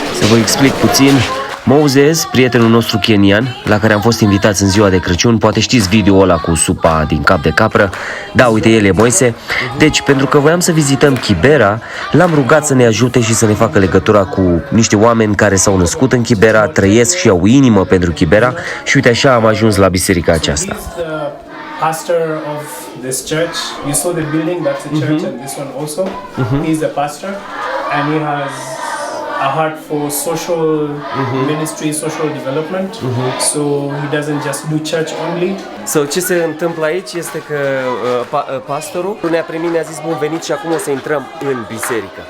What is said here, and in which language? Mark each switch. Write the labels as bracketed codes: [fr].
[ro] Vă explic puțin. Moses, prietenul nostru kenian, la care am fost invitați în ziua de Crăciun, poate știți video-ul ăla cu supa din cap de capră. Da, uite, el e Moise. Deci, pentru că voiam să vizităm Kibera, l-am rugat să ne ajute și să ne facă legătura cu niște oameni care s-au născut în Kibera, trăiesc și au inimă pentru Kibera. Și uite, așa am ajuns la biserica aceasta. [en] Pastor of this church, you saw the building, that's a church, and this one also. He's a pastor, and he has a heart for social ministry, social development. So he doesn't just do church only. [ro] So, ce se întâmplă aici este că pastorul ne-a primit, ne-a zis bun venit și acum o să intrăm în biserică.